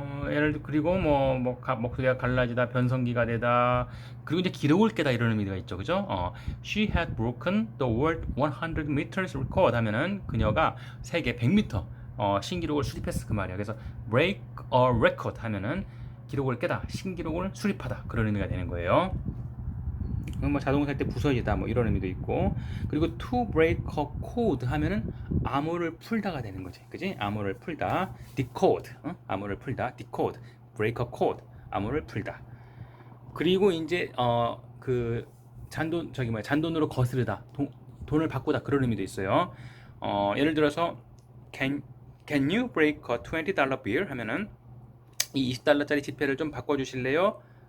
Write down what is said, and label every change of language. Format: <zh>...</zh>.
<ko>예를 들어 그리고 목소리가 갈라지다, 변성기가 되다, 그리고 이제 기록을 깨다 이런 의미가 있죠, 그죠?</ko> <en>She had broken the world 100 meters record</en> <ko>하면은 그녀가 세계 100m 신기록을 수립했어 그 말이야. 그래서</ko> <en>break a record</en> <ko>하면은 기록을 깨다, 신기록을 수립하다 그런 의미가 되는 거예요. 뭐 자동차 할 때 부서지다 뭐 이런 의미도 있고 그리고</ko> <en>to break a code</en> <ko>하면은 암호를 풀다가 되는 거지 그지 암호를 풀다 decode 암호를 풀다 decode</ko> <en>break a code</en> <ko>암호를 풀다 그리고 이제 그 잔돈으로 거스르다 돈을 바꾸다 그런 의미도 있어요 예를 들어서</ko> <en>can you break a $20 bill</en> <ko>하면은 이 20달러짜리 지폐를 좀 바꿔주실래요?</ko>